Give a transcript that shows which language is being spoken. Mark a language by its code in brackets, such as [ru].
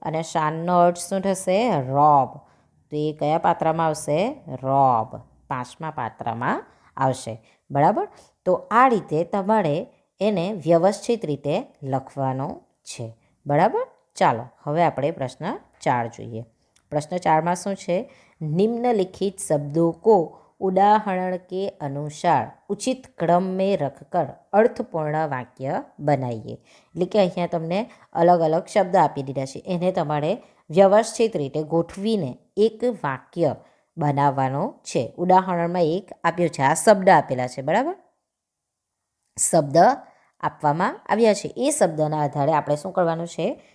[gu] અને શાનનો અર્થ શું થશે? રોબ, તો એ કયા પાત્રમાં આવશે? રોબ, 5મા પાત્રમાં આવશે, બરાબર। તો આ રીતે તમારે એને વ્યવસ્થિત રીતે લખવાનો છે, બરાબર। ચાલો હવે આપણે પ્રશ્ન 4 જોઈએ। [hi] प्रश्न 4 में [gu] શું છે? [hi] निम्नलिखित शब्दों को उदाहरण के अनुसार उचित क्रम में रखकर अर्थपूर्ण वाक्य बनाइए। [gu] એટલે કે અહીંયા તમને અલગ અલગ શબ્દ આપી દીધા છે, એને તમારે વ્યવસ્થિત રીતે ગોઠવીને એક વાક્ય બનાવવાનો છે। ઉદાહરણમાં એક આપ્યો છે, આ શબ્દ આપેલા છે, બરાબર, શબ્દ આપવામાં આવ્યા છે, એ શબ્દના આધારે આપણે શું કરવાનું છે?